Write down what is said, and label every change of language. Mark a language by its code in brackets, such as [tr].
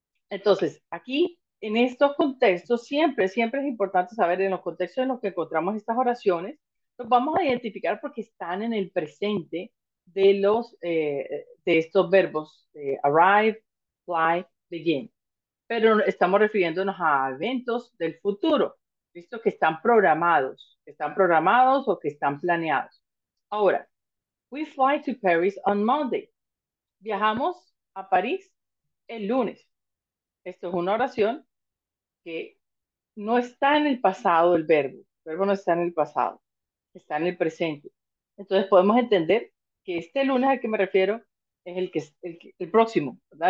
[es] Entonces, aquí, en estos contextos, siempre es importante saber en los contextos en los que encontramos estas oraciones, los vamos a identificar porque están en el presente de estos verbos, arrive, fly, begin. Pero estamos refiriéndonos a eventos del futuro, visto que están programados o que están planeados. [en] Ahora, we fly to Paris on Monday. [es] Viajamos a París el lunes. Esto es una oración que no está en el pasado el verbo no está en el pasado, está en el presente. Entonces podemos entender que este lunes al que me refiero es el próximo, ¿verdad?